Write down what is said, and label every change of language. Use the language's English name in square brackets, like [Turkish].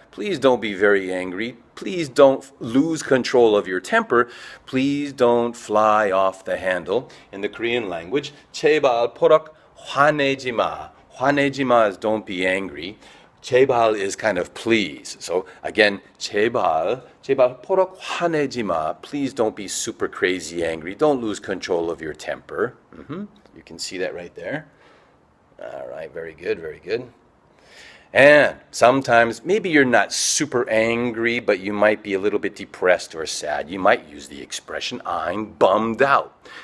[English] Please don't be very angry. Please don't lose control of your temper. Please don't fly off the handle. In the Korean language, [Korean] 제발 포럭 화내지 마. 화내지 마 [English] is don't be angry. 제발 is kind of please. So again, [Korean] 제발 포록 화내지 마. [English] Please don't be super crazy angry. Don't lose control of your temper. You can see that right there. All right, very good, very good. And sometimes maybe you're not super angry, but you might be a little bit depressed or sad. You might use the expression, I'm bummed out.